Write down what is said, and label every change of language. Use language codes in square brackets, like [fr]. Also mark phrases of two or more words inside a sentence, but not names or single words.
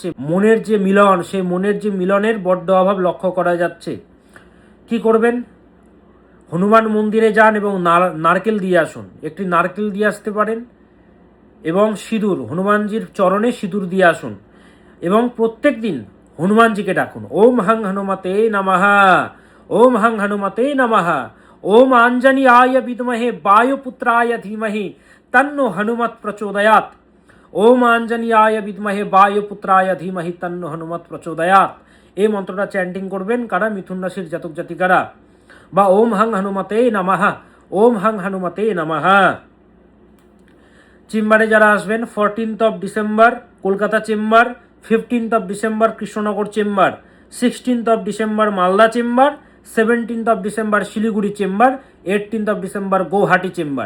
[bn] মনের যে মিলন, সেই মনের যে মিলনের বড্ড অভাব লক্ষ্য করা যাচ্ছে। কি করবেন? হনুমান মন্দিরে যান এবং নারকেল দিয়ে আসুন। একটি নারকেল দিয়ে আসতে পারেন এবং সিঁদুর, হনুমানজির চরণে সিঁদুর দিয়ে আসুন এবং প্রত্যেক দিন হনুমানজিকে ডাকুন। [sa] ওম হং হনুমতে নমঃ, ওম হং হনুমতে নমঃ, ওম আঞ্জনেয়ায় বিদ্মহে বায়ুপুত্রায় ধীমহি তন্নো হনুমৎ প্রচোদয়াৎ, ওম আঞ্জনেয়ায় বিদ্মহে বায়ুপুত্রায় ধীমহি তন্নো হনুমৎ প্রচোদয়াৎ। [bn] এই মন্ত্রটা চ্যান্টিং করবেন কারা? মিথুন রাশির জাতক জাতিকারা। [sa] বা ওম হং হনুমতে নমঃ, ওম হং হনুমতে নমঃ। [bn] চেম্বারে যারা আসবেন, 14 ডিসেম্বর কলকাতা চেম্বার, 15 ডিসেম্বর কৃষ্ণনগর চেম্বার, 16 ডিসেম্বর মালদা চেম্বার, 17 ডিসেম্বর শিলিগুড়ি চেম্বার, 18 ডিসেম্বর গৌহাটি চেম্বার।